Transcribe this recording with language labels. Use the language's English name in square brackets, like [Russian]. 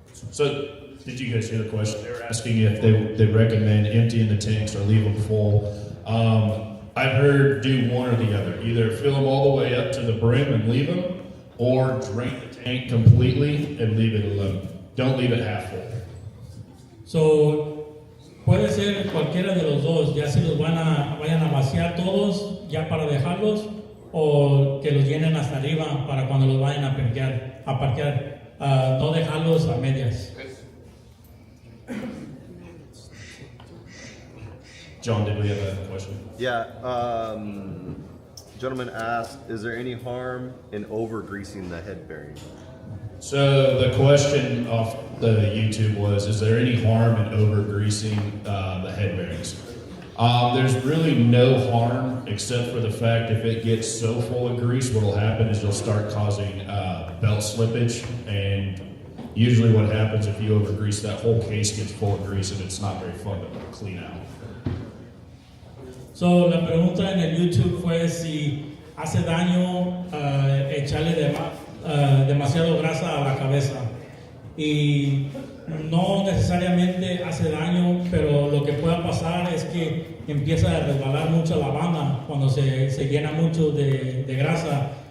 [English] So, did you guys hear the question? They were asking if they recommend emptying the tanks or leave them full. I've heard do one or the other. Either fill them all the way up to the brim and leave them, or drain the tank completely and leave it alone. Don't leave it half full. [Spanish] So, puede ser cualquiera de los dos, ya si los vayan a vaciar todos ya para dejarlos, o que los llenen hasta arriba para cuando los vayan a parquear. No dejarlos a medias. [English] John, did we have a question? Yeah. Gentleman asked, is there any harm in over greasing the head bearing? So the question off the YouTube was, is there any harm in over greasing the head bearings? There's really no harm except for the fact if it gets so full of grease, what will happen is you'll start causing belt slippage, and usually what happens if you over grease, that whole case gets full of grease and it's not very fun to clean out. [Spanish] So, la pregunta en el YouTube fue si hace daño echarle demasiado grasa a la cabeza. Y no necesariamente hace daño, pero lo que pueda pasar es que empieza a resbalar mucho la banda cuando se llena mucho de grasa.